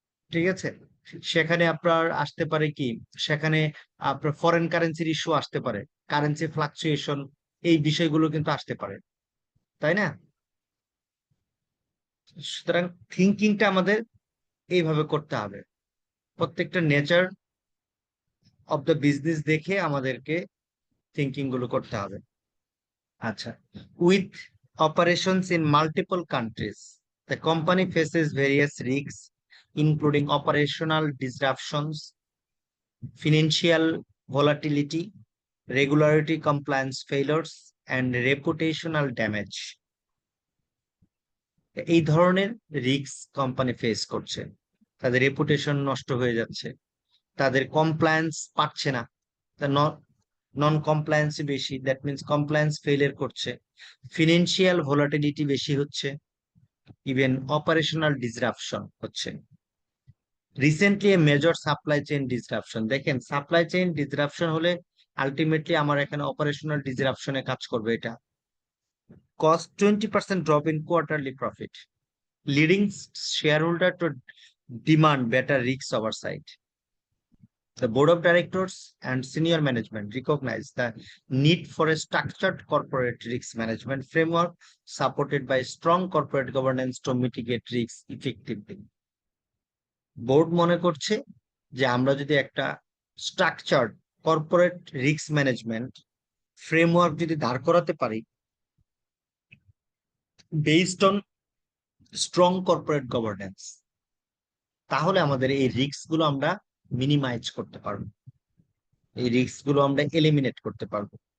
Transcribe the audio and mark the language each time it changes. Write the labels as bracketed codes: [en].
[bn] ঠিক আছে, সেখানে আপনার আসতে পারে কি, সেখানে আপনার ফরেন কারেন্সির ইস্যু আসতে পারে, কারেন্সি ফ্লাকচুয়েশন, এই বিষয়গুলো কিন্তু আসতে পারে, তাই না? সুতরাং থিঙ্কিংটা আমাদের এইভাবে করতে হবে। প্রত্যেকটা [en] nature of the business [bn] দেখে আমাদেরকে থিঙ্কিং গুলো করতে হবে। [en] আচ্ছা, with operations in multiple countries, the company faces various risks, including operational disruptions, financial volatility, regulatory compliance failures, and reputational damage. [bn] এই ধরনের রিস্ক কোম্পানি ফেস করছে। তাদের রেপুটেশন নষ্ট হয়ে যাচ্ছে, তাদের কমপ্লায়েন্স পাচ্ছে না, নন কমপ্লায়েন্স বেশি, [en] that means compliance failure [bn] করছে, ফিনান্সিয়াল ভোলাটিলিটি বেশি হচ্ছে, [en] even operational disruption [bn] হচ্ছে। [en] recently a major supply chain disruption, [bn] দেখেন সাপ্লাই চেইন ডিসরাপশন হলে আলটিমেটলি আমার এখানে অপারেশনাল ডিসরাপশনে কাজ করবে। [en] এটা cost 20% drop in quarterly profit, leading share holder to demand better risk oversight. The board of directors and senior management recognize the need for a structured corporate risk management framework supported by strong corporate governance to mitigate risks effectively. [bn] Board মনে করছে যে আমরা যদি একটা structured corporate risk management framework যদি দাঁড় করাতে পারি [en] based on strong corporate governance, [bn] তাহলে আমাদের এই রিস্ক গুলো আমরা মিনিমাইজ করতে পারবো, এই রিস্ক গুলো আমরা এলিমিনেট করতে পারবো।